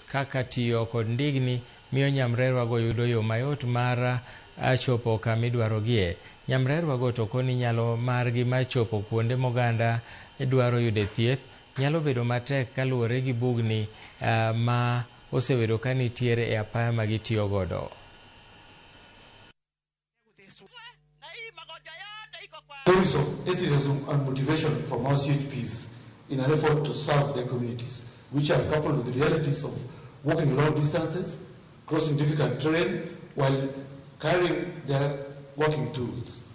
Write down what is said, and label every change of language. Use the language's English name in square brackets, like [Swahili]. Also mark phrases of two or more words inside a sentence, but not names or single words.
[Luo (Kenya and Tanzania)] kaka tiyo kod ndigni miyo nyamrerwa go yudo yo mayot mar chopo kama idwarogie. Nyamrerwa go to koni nyalo margi mar chopo kuonde moganda dwaro yude thieth nyalo bedo matek kaluwore gi bugni ma osebedo ka nitiere e apaya ma gitiyo godo. [English] Stories of atheism and motivation from our CHPs in an effort to serve their communities, which are coupled with the realities of walking long distances, crossing difficult terrain, while carrying their working tools.